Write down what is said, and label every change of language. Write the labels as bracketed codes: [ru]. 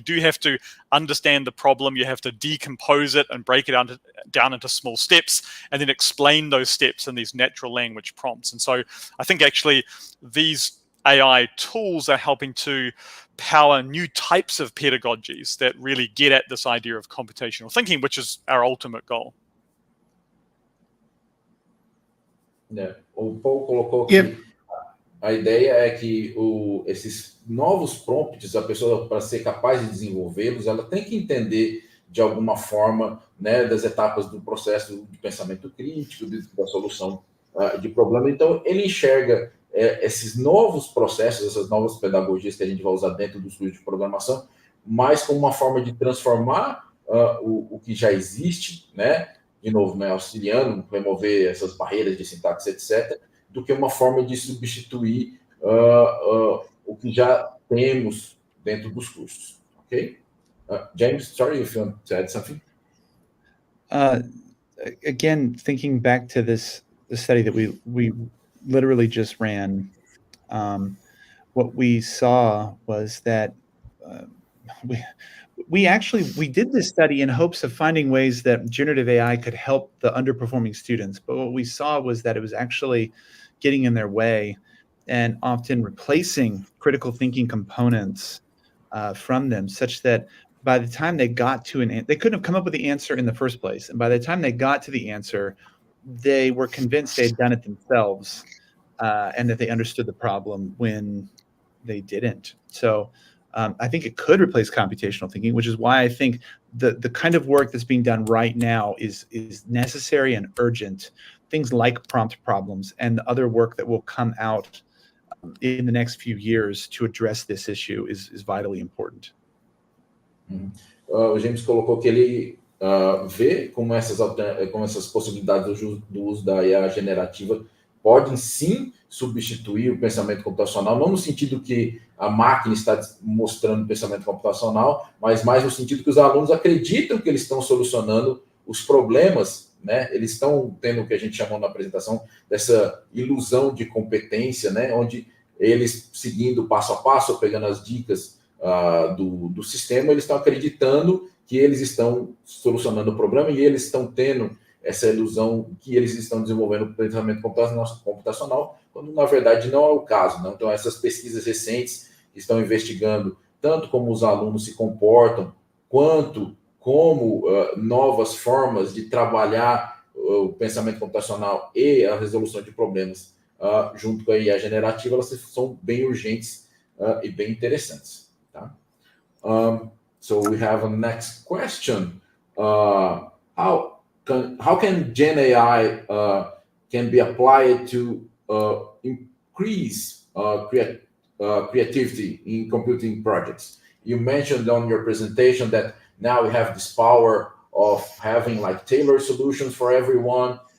[en] You do have to understand the problem. You have to decompose it and break it down into small steps and then explain those steps in these natural language prompts. And so I think actually these AI tools are helping to power new types of pedagogies that really get at this idea of computational thinking, which is our ultimate goal. [pt] O Paul colocou que a ideia é que esses novos prompts, a pessoa, para ser capaz de desenvolvê-los, ela tem que entender de alguma forma, né, das etapas do processo de pensamento crítico, da solução de problema. Então, ele enxerga esses novos processos, essas novas pedagogias que a gente vai usar dentro dos cursos de programação, mais como uma forma de transformar o que já existe, né, de novo, né, auxiliando, remover essas barreiras de sintaxe, etc., do que uma forma de substituir o que já temos dentro dos cursos, ok? [en] James, sorry if you want to add something. Again, thinking back to the study that we literally just ran, what we saw was that we did this study in hopes of finding ways that generative AI could help the underperforming students. But what we saw was that it was actually getting in their way and often replacing critical thinking components from them, such that by the time they got to they couldn't have come up with the answer in the first place. And by the time they got to the answer, they were convinced they had done it themselves and that they understood the problem when they didn't. So I think it could replace computational thinking, which is why I think the kind of work that's being done right now is necessary and urgent. Things like prompt problems and the other work that will come out in the next few years to address this issue is vitally important. [pt] O James colocou que ele vê como essas possibilidades do uso da IA generativa podem sim substituir o pensamento computacional, não no sentido que a máquina está mostrando o pensamento computacional, mas mais no sentido que os alunos acreditam que eles estão solucionando os problemas, né? Eles estão tendo o que a gente chamou na apresentação dessa ilusão de competência, né? Onde eles, seguindo passo a passo, pegando as dicas do sistema, eles estão acreditando que eles estão solucionando o problema e eles estão tendo essa ilusão que eles estão desenvolvendo o pensamento computacional, quando na verdade não é o caso, né? Então essas pesquisas recentes estão investigando tanto como os alunos se comportam, quanto como novas formas de trabalhar o pensamento computacional e a resolução de problemas junto com a IA generativa, elas são bem urgentes e bem interessantes. Tá? [en] So we have a next question. How can Gen AI can be applied to increase creativity in computing projects? You mentioned on your presentation that now we have this power of having like tailored solutions for everyone.